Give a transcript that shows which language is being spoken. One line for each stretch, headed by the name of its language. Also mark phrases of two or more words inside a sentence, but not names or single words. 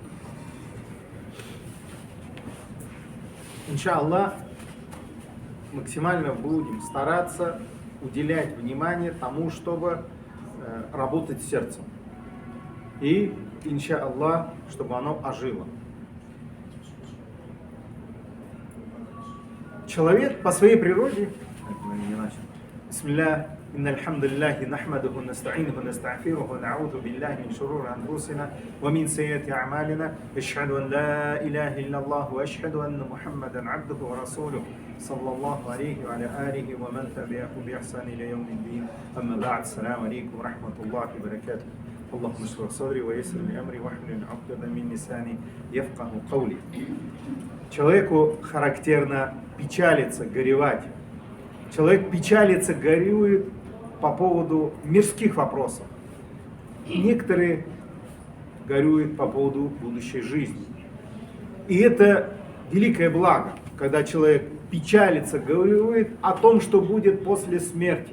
Arabic: إن شاء الله,
Russian: максимально будем стараться уделять внимание тому, чтобы работать сердцем. И,
Arabic: إن شاء الله,
Russian: чтобы оно ожило. Человек по своей природе,
Arabic: بسم الله، إن الحمد لله نحمده نستعينه نستغفره نعوذ بالله من شرور أنفسنا ومن سيئات أعمالنا أشهد أن لا إله إلا الله وأشهد أن محمدا عبده ورسوله صلى الله عليه وعلى آله ومن تبعه بإحسان إلى يوم الدين. أما بعد. السلام عليكم ورحمة الله وبركاته. اللهم اشرح صدري ويسر لي أمري واحلل عقدة من لساني يفقهوا قولي.
Russian: Человеку характерно печалиться, горевать. Человек печалится, горюет по поводу мирских вопросов. Некоторые горюют по поводу будущей жизни. И это великое благо, когда человек печалится, горюет о том, что будет после смерти.